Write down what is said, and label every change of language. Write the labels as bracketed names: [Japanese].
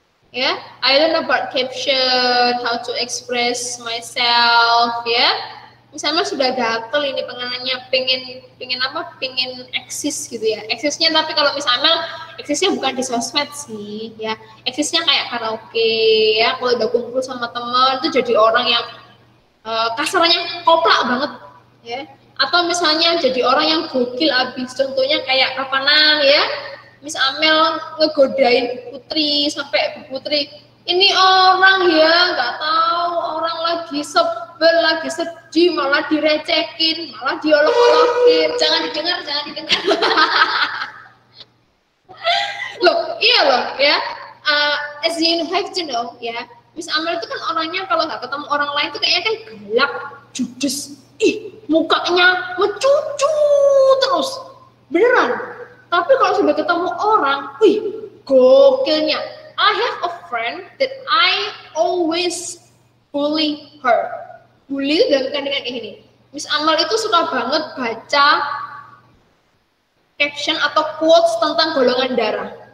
[English] Ya, I learn about caption, how to express myself, ya. [Indonesian] Misalnya sudah gatel ini pengenannya, pengen apa? Pengen eksis gitu ya. Eksisnya tapi kalau misalnya eksisnya bukan di sosmed sih, ya. Eksisnya kayak karaoke, ya. Kalau udah kumpul sama teman itu jadi orang yang kasarnya koplak banget, ya. Atau misalnya jadi orang yang gokil abis, contohnya kayak kapanan ya. Miss Amel ngegodain Putri sampai Putri, ini orang ya nggak tahu, orang lagi sebel, lagi sedih, malah direcekin, malah diolok-olokin. Jangan didengar, jangan didengar. Loh, iya loh ya. [English] As you have to know ya, [Indonesian] Miss Amel itu kan orangnya kalau nggak ketemu orang lain tuh kayaknya kan galak, judes, mukanya mencucu terus, beneran. Tapi kalau sudah ketemu orang, gokilnya. [English] I have a friend that I always bully her. [Indonesian] Bully itu dalam kandungan kayak gini. Miss Amal itu suka banget baca caption atau quotes tentang golongan darah.